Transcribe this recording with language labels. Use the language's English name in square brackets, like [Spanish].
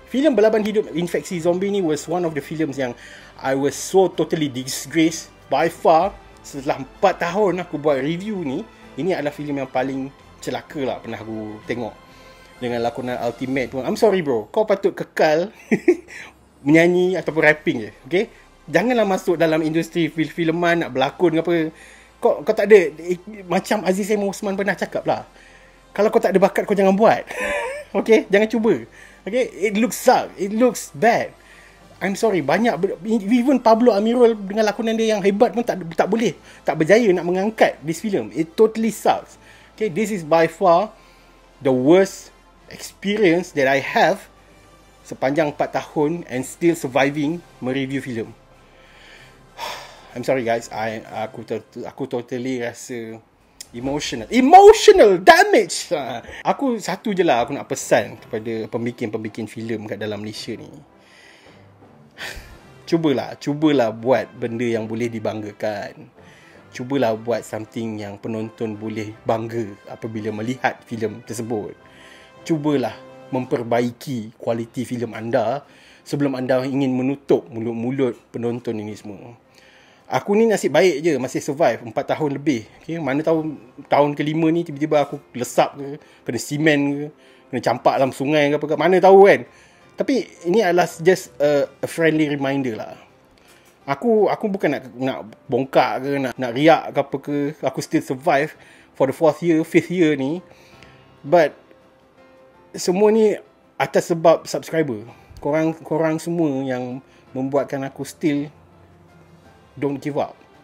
[English] Filem Belaban Hidup Infeksi Zombie ni was one of the films yang I was so totally disgraced. By far, [Malay] setelah 4 tahun aku buat review ni, ini adalah filem yang paling celaka lah pernah aku tengok. Dengan lakonan ultimate pun. [English] I'm sorry bro, [Malay] kau patut kekal menyanyi ataupun rapping je. Okay, janganlah masuk dalam industri filman nak berlakon ke apa. Kau tak ada, macam Aziz M. Osman pernah cakap lah, kalau kau tak ada bakat, kau jangan buat. Okay, jangan cuba. Okay, [English] it looks suck, it looks bad. I'm sorry, [Malay] banyak, even Pablo Amirul dengan lakonan dia yang hebat pun tak boleh, tak berjaya nak mengangkat [English] this film. It totally sucks. Okay, this is by far the worst experience that I have [Malay] sepanjang 4 tahun [English] and still surviving mereview film. I'm sorry guys, aku totally rasa emotional damage. [Malay] Aku satu je lah aku nak pesan kepada pembikin-pembikin filem kat dalam Malaysia ni. Cubalah buat benda yang boleh dibanggakan. Cubalah buat something yang penonton boleh bangga apabila melihat filem tersebut. Cubalah memperbaiki kualiti filem anda sebelum anda ingin menutup mulut-mulut penonton ini semua. Aku ni nasib baik je masih survive 4 tahun lebih. Okay? Mana tahu tahun kelima ni tiba-tiba aku lesap ke, kena simen ke, kena campak dalam sungai ke apa ke, mana tahu kan. Tapi ini adalah [English] just a friendly reminder [Malay] lah. Aku bukan nak bongkak ke, nak riak ke apa ke. [English] Aku still survive for the 4th year, 5th year ni. [Malay] But semua ni atas sebab subscriber. Korang semua yang membuatkan aku [English] still don't give up.